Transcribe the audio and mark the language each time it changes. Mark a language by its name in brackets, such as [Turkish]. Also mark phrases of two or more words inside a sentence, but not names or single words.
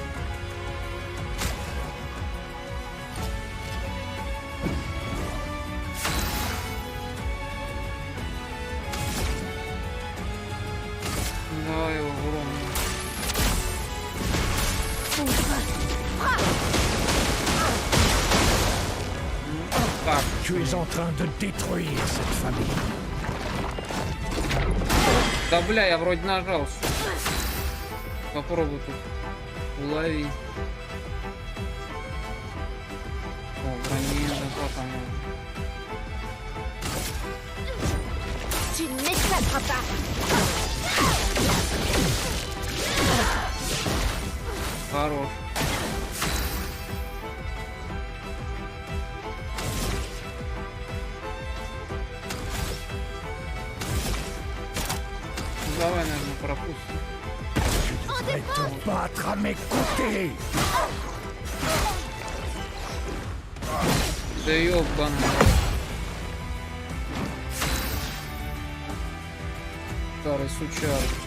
[Russian] Давай его в урон. Так, [French] Tu es en train de détruire cette famille. [Russian] да бля, я вроде нажал. Попробуй тут улови. О, брони, да там. [French] Tu ne m'échapperas pas. [Russian] Хорош. Давай, наверное, пропустим. [French] Tu devrais te battre à mes côtés. [Russian] Да ёбан. Старый сучар.